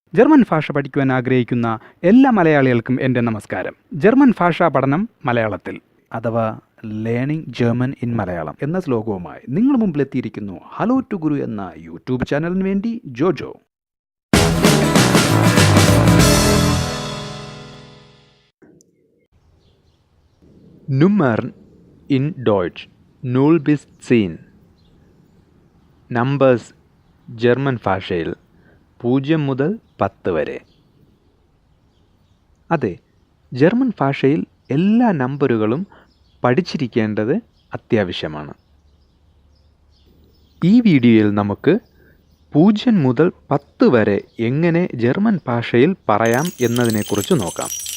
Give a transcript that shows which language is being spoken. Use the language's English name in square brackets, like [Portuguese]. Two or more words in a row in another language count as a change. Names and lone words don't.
[Malayalam] ജർമ്മൻ ഭാഷ പഠിക്കുവാൻ ആഗ്രഹിക്കുന്ന എല്ലാ മലയാളികൾക്കും എൻ്റെ നമസ്കാരം. ജർമ്മൻ ഭാഷാ പഠനം മലയാളത്തിൽ അഥവാ [English] Learning German in Malayalam [Malayalam] എന്ന ശ്ലോകവുമായി നിങ്ങൾ മുമ്പിലെത്തിയിരിക്കുന്നു ഹലോ ടു ഗുരു എന്ന യൂട്യൂബ് ചാനലിന് വേണ്ടി ജോജോ. [German] Nummern in Deutsch 0 bis 10. [Malayalam] നമ്പേഴ്സ് ജർമ്മൻ ഭാഷയിൽ 0 മുതൽ 10 വരെ. അതെ, ജർമ്മൻ ഭാഷയിൽ എല്ലാ നമ്പറുകളും പഠിച്ചിരിക്കേണ്ടത് അത്യാവശ്യമാണ്. ഈ വീഡിയോയിൽ നമുക്ക് 0 മുതൽ 10 വരെ എങ്ങനെ ജർമ്മൻ ഭാഷയിൽ പറയാം എന്നതിനെക്കുറിച്ച് നോക്കാം.